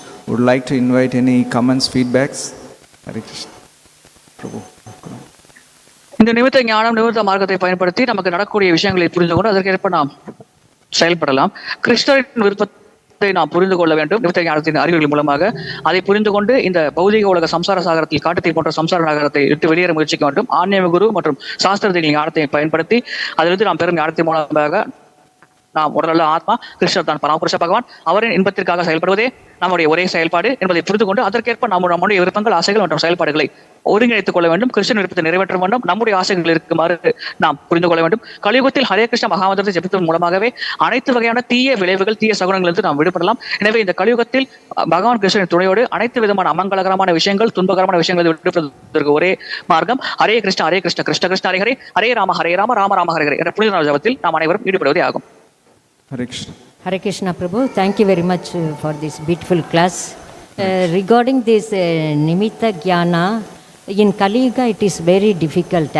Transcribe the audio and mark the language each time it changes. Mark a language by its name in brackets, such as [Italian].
[English] Would like to invite any comments, feedbacks. Hare Krishna. Prabhu. [Tamil] இந்த நிமித்த ஞானம், நிமித்த மார்க்கத்தை பயன்படுத்தி நமக்கு நடக்கக்கூடிய விஷயங்களை புரிந்து கொண்டு அதற்கேற்ப நாம் செயல்படலாம். கிருஷ்ணரின் விருப்பத்தை நாம் புரிந்து கொள்ள வேண்டும். நிமித்த ஞானத்தின் அறிவுகள் மூலமாக அதை புரிந்து கொண்டு இந்த பௌதிக உலக சம்சார சாகரத்தில் காட்டத்தை போன்ற சம்சார நகரத்தை விட்டு வெளியேற முயற்சிக்க வேண்டும். ஆன்மீக குரு மற்றும் சாஸ்திரத்தின் ஞானத்தை பயன்படுத்தி அதிலிருந்து நாம் பெறும் ஞானத்தின் மூலமாக நாம் உடலுள்ள ஆத்மா, கிருஷ்ணர் தான் பரமபுருஷ பகவான், அவரின் இன்பத்திற்காக செயல்படுவதே நம்முடைய ஒரே செயல்பாடு என்பதை புரிந்து கொண்டு அதற்கேற்ப நம்முடைய விருப்பங்கள், ஆசைகள் மற்றும் செயல்பாடுகளை ஒருங்கிணைத்துக் கொள்ள வேண்டும். கிருஷ்ணன் விருப்பத்தை நிறைவேற்ற வேண்டும். நம்முடைய ஆசைகள் இருக்குமாறு நாம் புரிந்து கொள்ள வேண்டும். கலியுகத்தில் ஹரே கிருஷ்ண மகாமந்திரத்தை ஜபிப்பதன் மூலமாகவே அனைத்து வகையான தீய விளைவுகள், தீய சகுனங்களிலிருந்து நாம் விடுபடலாம். எனவே இந்த கலியுகத்தில் பகவான் கிருஷ்ணனின் துணையோடு அனைத்து விதமான அமங்கலகரமான விஷயங்கள், துன்பகரமான விஷயங்களை விடுபடுவதற்கு ஒரே மார்க்கம் ஹரே கிருஷ்ண, ஹரே கிருஷ்ண, கிருஷ்ண கிருஷ்ண ஹரே ஹரே, ஹரே ராம, ராம ராம ஹரே ஹரே என்ற புனித ஜபத்தில் நாம் அனைவரும் ஈடுபடுவதே ஆகும். [English] Hare Krishna. Hare Krishna Prabhu, thank you very much for this beautiful class. Regarding this Nimitta Jnana, in Kali Yuga it is very difficult.